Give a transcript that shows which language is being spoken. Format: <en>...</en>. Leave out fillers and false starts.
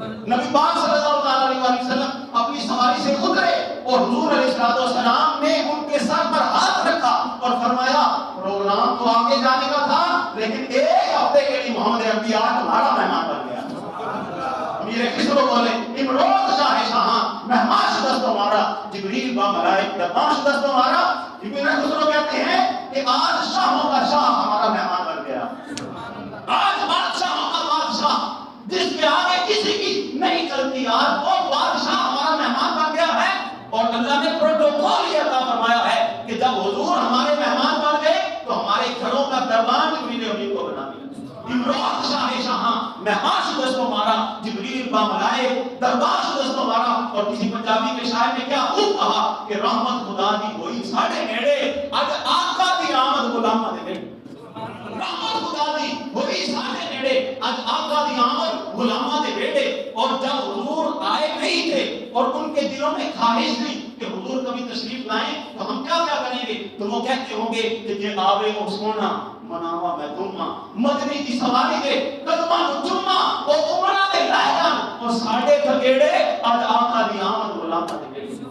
<ur>نبی پاک صلی اللہ علیہ وسلم اپنی سواری سے اترے اور حضور علیہ السلام نے ان کے سر پر ہاتھ رکھا اور فرمایا پروگرام تو آگے جانے کا تھا لیکن ایک ہفتے کے لیے محمد عربی تمہارا مہمان بن گیا. امیر خسرو بولے</ur> <fa>امروز شاہ شاہاں مہمان شدست ہمارا جبریل با ملائک مہمان شدست ہمارا.</fa> <ur>امیر خسرو کہتے ہیں کہ آج شاہوں کا شاہ ہمارا مہمان بن گیا، آج بادشاہوں کا بادشاہ جس کے آگے کسی کی نہیں چلتی آج وہ بادشاہ ہمارا مہمان بن گیا ہے. اور اللہ نے پروٹوکول یہ عطا فرمایا ہے کہ جب حضور ہمارے مہمان بن گئے تو ہمارے گھروں کا دربان جبریل امین کو بنا دیا.</ur> <fa>امروز شاہ شاہاں مہمان شدست ہمارا جبریل با ملائک دربان شدست ہمارا.</fa> <ur>اور کسی پنجابی کے شاعر نے کیا خوب کہا کہ</ur> <pa>رحمت خدا دی ہوئی ساڑھے نیڑے اج آقا دی آمد غلامہ دے نیڑے. رحمت خدا دی ہوئی ساڑھے نیڑے اج آقا دی آمد غلامہ دے نیڑے.</pa> <ur>اور جب حضور آئے نہیں تھے اور ان کے دلوں میں خواہش تھی کہ حضور کبھی تشریف لائیں تو ہم کیا کریں گے تو وہ کہتے ہوں گے کہ</ur> <pa>یہ آوے او سونا مناوا میں تمہ مدنی کی سواری دے قدمہ کو چمہ او عمرہ دے لائن اور ساڑھے تھکیڑے آج آقا دی آمد غلامہ دے نیڑے.</pa>